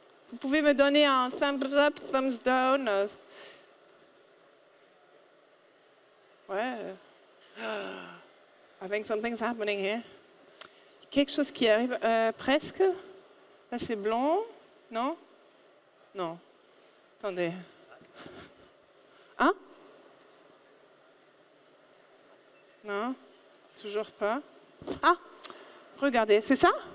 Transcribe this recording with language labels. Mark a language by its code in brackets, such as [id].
[fr] Vous pouvez me donner un thumbs up, thumbs down? Ouais. [en] I think something's happening here. [fr] Quelque chose qui arrive presque. Là, c'est blanc. Non? Non. Attendez. Hein? Non? Toujours pas. Ah! Regardez, c'est ça?